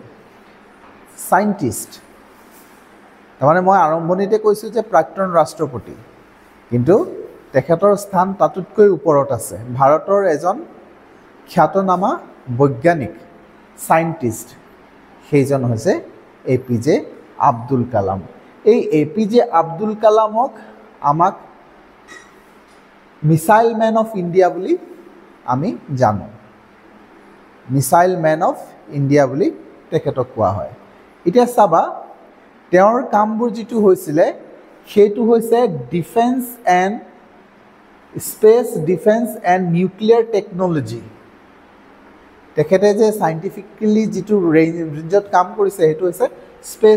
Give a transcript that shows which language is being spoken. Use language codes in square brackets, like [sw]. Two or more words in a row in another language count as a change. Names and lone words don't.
[as] চাইণ্টিষ্ট, তাৰমানে মই আৰম্ভণিতে কৈছোঁ যে প্ৰাক্তন ৰাষ্ট্ৰপতি, কিন্তু তেখেতৰ স্থান তাতোতকৈ ওপৰত আছে। ভাৰতৰ এজন খ্যাতনামা বৈজ্ঞানিক, চাইণ্টিষ্ট, সেইজন হৈছে APJ আব্দুল কালাম। এই APJ আব্দুল কালামক আমাক [en] missile man of India [as] বুলি আমি জানো [en] missile man of India [as] বুলি তেখেতক কোৱা হয় এতিয়া চাবা তেওঁৰ কামবোৰ যেটো হৈছিলে সেইটো হৈছে [en] defence and space defence and nuclear technology [as] তেখেতে যে সাইন্টিফিক্যালি যেটো ৰেঞ্জত কাম কৰিছে সেইটো হৈছে স্পেস